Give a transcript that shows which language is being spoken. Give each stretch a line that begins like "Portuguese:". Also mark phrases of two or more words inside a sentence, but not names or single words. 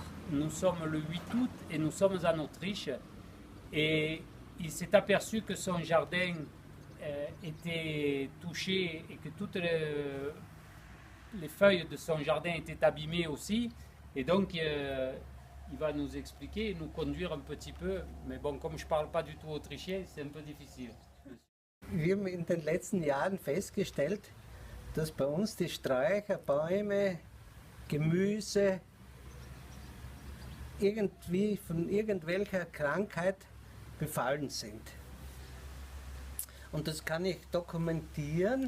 French: Nous sommes le 8 août et nous sommes en Autriche. Et il s'est aperçu que son jardin était touché et que toutes les feuilles de son jardin étaient abîmées aussi. Et donc il va nous expliquer et nous conduire un petit peu. Mais bon, comme je ne parle pas du tout autrichien, c'est un peu difficile.
German: Wir haben in den letzten Jahren festgestellt, dass bei uns die Sträucher, Bäume, Gemüse irgendwie von irgendwelcher Krankheit befallen sind. Und das kann ich dokumentieren.